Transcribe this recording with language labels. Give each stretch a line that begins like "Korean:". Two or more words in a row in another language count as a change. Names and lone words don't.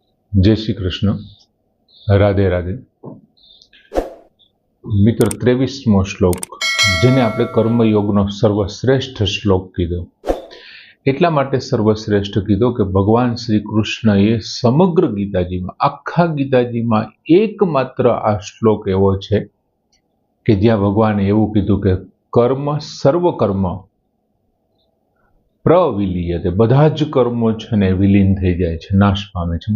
Hindi: जय श्री कृष्ण, राधे राधे।
Gujarati: મિત્ર 23મો શ્લોક જેને આપણે કર્મયોગનો સર્વશ્રેષ્ઠ શ્લોક કીધો। એટલા માટે સર્વશ્રેષ્ઠ કીધો કે ભગવાન શ્રી કૃષ્ણએ સમગ્ર ગીતાજીમાં, આખા ગીતાજીમાં એકમાત્ર આ શ્લોક એવો છે કે જ્યાં ભગવાને એવું કીધું કે
Sanskrit: કર્મ સર્વ કર્મ પ્રવિલીયતે,
Gujarati: બધા જ કર્મો છે ને વિલીન થઈ જાય છે, નાશ પામે છે।